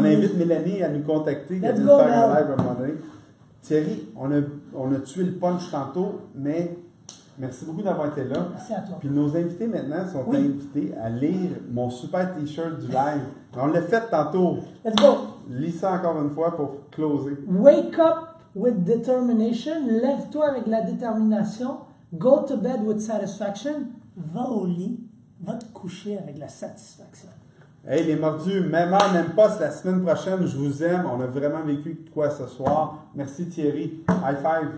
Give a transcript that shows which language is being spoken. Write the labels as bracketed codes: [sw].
[fr] On invite Mélanie à nous contacter, à nous faire un live à un moment donné. Thierry, on a tué le punch tantôt, mais merci beaucoup d'avoir été là. Merci à toi. Puis nos invités maintenant sont invités à lire mon super t-shirt du live. On l'a fait tantôt. [en] Let's go. [fr] Lis ça encore une fois pour closer. [en] Wake up with determination. [fr] Lève-toi avec la détermination. [en] Go to bed with satisfaction. [fr] Va au lit. Va te coucher avec la satisfaction. Hey, les mordus, même heure, même pas, c'est la semaine prochaine. Je vous aime. On a vraiment vécu quoi ce soir. Merci Thierry. High five.